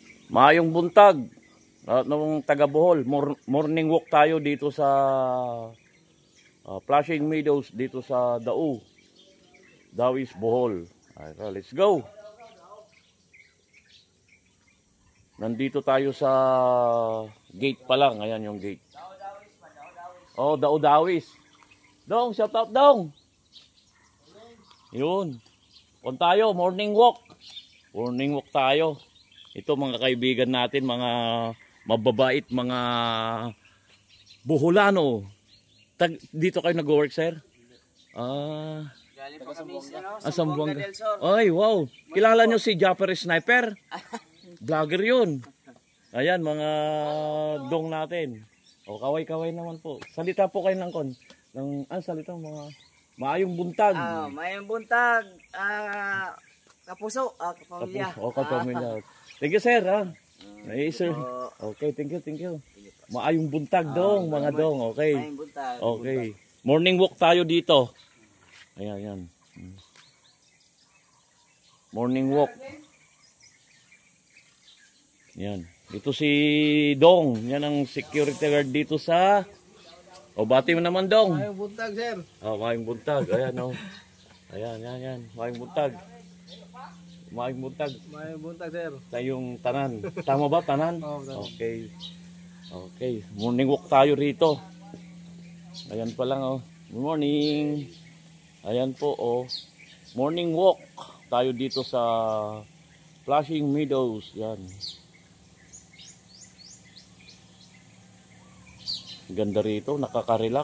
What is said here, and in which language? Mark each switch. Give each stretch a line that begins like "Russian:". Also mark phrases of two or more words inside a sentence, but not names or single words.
Cebuano: Maayong buntag nung taga Bohol.
English: Morning walk
Filipino: tayo dito sa Flushing Meadows dito sa Dawis, Bohol.
English: Alright, let's go.
Filipino: Nandito tayo sa gate pa lang. Ayan yung gate. Oh, Dawis. Dong, shout out Dong. Yun. Kung tayo,
English: morning walk. Morning walk
Filipino: tayo. Ito mga kaibigan natin, mga mababait, mga Boholano. Dito kayo nag-work, sir? Galing po kami sa Sambuanga del Sur. Ay, wow. Kilala nyo si Japper Sniper? Vlogger yun. Ayan, mga dong natin. O, kaway-kaway naman po. Salita po kayo salita mga
Cebuano: maayong buntag. Maayong buntag. Kapuso, kapamilya. Kapamilya.
English: Thank you, sir. Hey, sir. Okay, thank you.
Cebuano: Maayong buntag dong, mga dong. Okay. Maayong buntag.
Filipino: Okay.
English: Morning walk
Filipino: tayo dito. Ayan.
English: Morning walk. Yan.
Filipino: Ito si Dong. Yan ang security guard dito sa... bati mo naman, Dong.
Cebuano: Maayong buntag, sir. Maayong buntag. Ayan, Ayan. Maayong buntag. Maayong buntag, sir. Tayong tanan. Tama ba, tanan?
Filipino: Oo, okay. Okay.
English: Morning walk
Filipino: tayo rito. Ayan pa lang,
English: Good morning.
Filipino: Ayan po,
English: Morning walk
Filipino: tayo dito sa Flushing Meadows. Yan. Ganda rito, nakaka-relax.